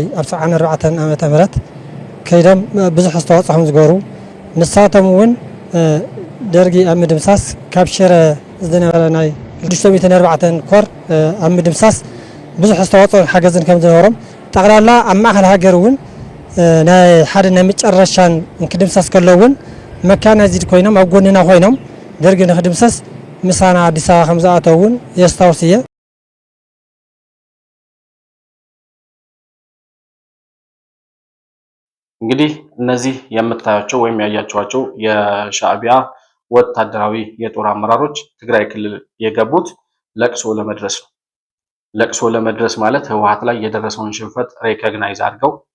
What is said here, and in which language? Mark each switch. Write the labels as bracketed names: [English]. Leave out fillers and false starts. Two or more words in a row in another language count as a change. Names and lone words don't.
[Tigrinya] ኣብ 94 ዓመተ ምህረት ከይዶም ብዙሕ ኣስተዋፅኦም ዝገበሩ ንሳቶም እውን ደርጊ ኣብ ምድምሳስ ካብ ሽረ ዝነበረ ናይ 604 ኮር ኣብ ምድምሳስ ብዙሕ ኣስተዋፅኦን ሓገዝን ከም ዝነበሮም ጠቕላላ ኣብ ማእኸል ሃገር እውን ናይ ሓደ ናይ መጨረሻን ክድምሳስ ከሎ እውን መካናይዝድ ኮይኖም ኣብ ጎንና ኮይኖም ደርጊ ንክድምሰስ ምሳና ኣዲስ ኣበባ ከም ዝኣተው እውን የስታውስ እየ። [Amharic] እንግዲህ እነዚህ የምታያቸው ወይም ያያቸዋቸው የሻዕቢያ ወታደራዊ የጦር አመራሮች ትግራይ ክልል የገቡት ለቅሶ ለመድረስ ነው። ለቅሶ ለመድረስ ማለት ህወሓት ላይ የደረሰውን ሽንፈት ሬኮግናይዝ አድርገው